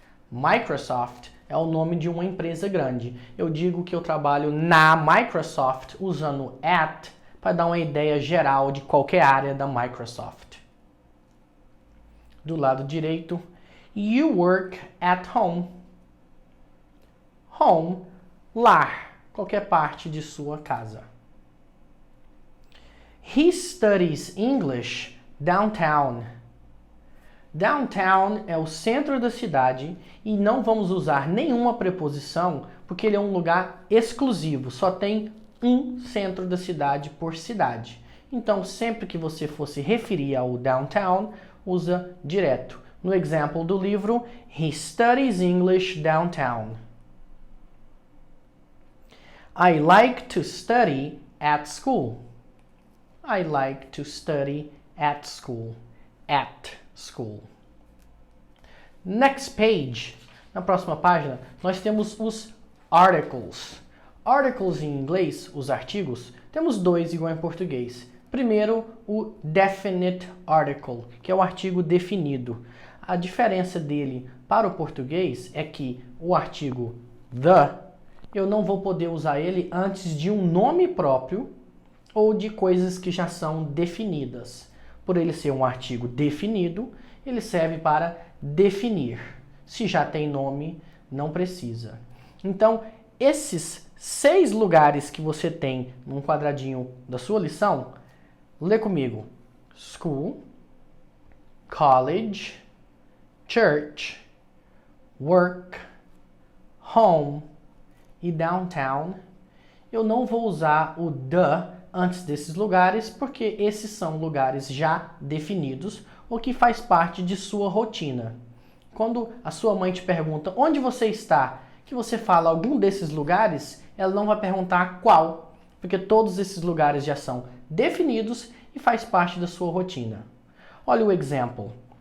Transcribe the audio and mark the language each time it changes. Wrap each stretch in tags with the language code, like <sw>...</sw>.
<pt>Microsoft é o nome de uma empresa grande. Eu digo que eu trabalho na Microsoft usando at para dar uma ideia geral de qualquer área da Microsoft. Do lado direito,</pt> <en>you work at home.</en> <pt>Home, lar, qualquer parte de sua casa.</pt> <en>He studies English downtown.</en> <pt>Downtown é o centro da cidade e não vamos usar nenhuma preposição porque ele é um lugar exclusivo, só tem um centro da cidade por cidade. Então, sempre que você for se referir ao downtown, usa direto. No exemplo do livro,</pt> <en>he studies English downtown. I like to study at school. I like to study at school. At school. Next page.</en> <pt>Na próxima página, nós temos os articles. Articles em inglês, os artigos, temos dois igual em português. Primeiro, o definite article, que é o artigo definido. A diferença dele para o português é que o artigo the, eu não vou poder usar ele antes de um nome próprio ou de coisas que já são definidas. Por ele ser um artigo definido, ele serve para definir. Se já tem nome, não precisa. Então, esses 6 lugares que você tem num quadradinho da sua lição, lê comigo.</pt> <en>School, college, church, work, home e downtown.</en> <pt>Eu não vou usar o the antes desses lugares, porque esses são lugares já definidos, ou que faz parte de sua rotina. Quando a sua mãe te pergunta onde você está, que você fala algum desses lugares, ela não vai perguntar qual, porque todos esses lugares já são definidos e faz parte da sua rotina. Olha o exemplo.</pt>